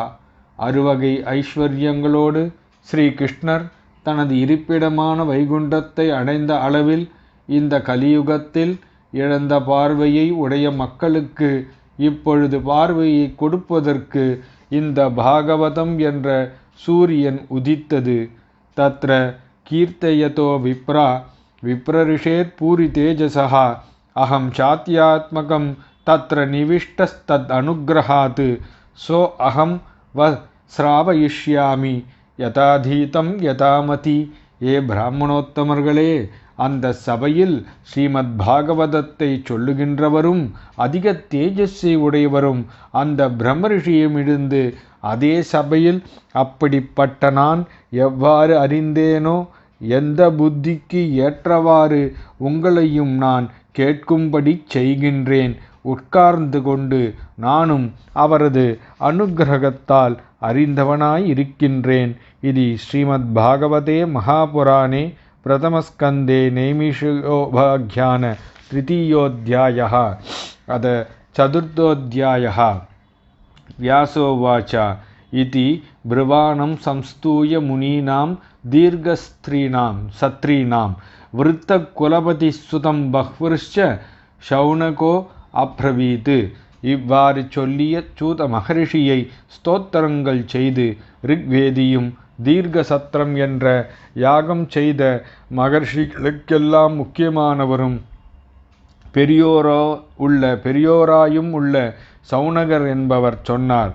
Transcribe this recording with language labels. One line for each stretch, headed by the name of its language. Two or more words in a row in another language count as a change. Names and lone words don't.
Tamil: அறுவகை ஐஸ்வர்யங்களோடு ஸ்ரீ கிருஷ்ணர் தனது இருப்பிடமான வைகுண்டத்தை அடைந்த அளவில் இந்த கலியுகத்தில் இழந்த பார்வையை உடைய மக்களுக்கு இப்பொழுது பார்வையை கொடுப்பதற்கு இந்த பாகவதம் என்ற சூரியன் உதித்தது.
Sanskrit: தத்ர कीर्तयतो विप्रा विप्रऋषेत् पूरि तेजसः अहं चात्यात्मकं तत्र निविष्टस्तद् अनुग्रहात् सो अहं श्रावयिष्यामि यथाधीतं यथामति.
Tamil: ஏ பிராமணோத்தமர்களே, அந்த சபையில் ஸ்ரீமத் பாகவதத்தை சொல்லுகின்றவரும் அதிக தேஜஸ்ஸை உடையவரும் அந்த பிரம்மரிஷியமிருந்து அதே சபையில் அப்படிப்பட்ட நான் எவ்வாறு அறிந்தேனோ எந்த புத்திக்கு ஏற்றவாறு உங்களையும் நான் கேட்கும்படி செய்கின்றேன். உட்கார்ந்து கொண்டு நானும் அவரது அனுக்கிரகத்தால் அறிந்தவனாய் இருக்கின்றேன்.
Sanskrit: இது श्रीमत् भागवते महापुराणे प्रथमस्कन्धे नैमिषयोपाख्यान த்ரிதீயோऽध्यायः अथ चतुर्थोऽध्यायः. व्यासोवाच इति ब्रुवाणं संस्तूय मुनीनां दीर्घस्त्रीणां सत्रीणां वृत्तकुलपतिसुतं बह्वृश्च शौनको அப்ரவீத்.
Tamil: இவ்வாறு சொல்லிய சூத மகரிஷியை ஸ்தோத்திரங்கள் செய்து ரிக்வேதியும் தீர்க்க சத்திரம் என்ற யாகம் செய்த மகர்ஷிகளுக்கெல்லாம் முக்கியமானவரும் பெரியோராயும் உள்ள சௌனகர் என்பவர் சொன்னார்.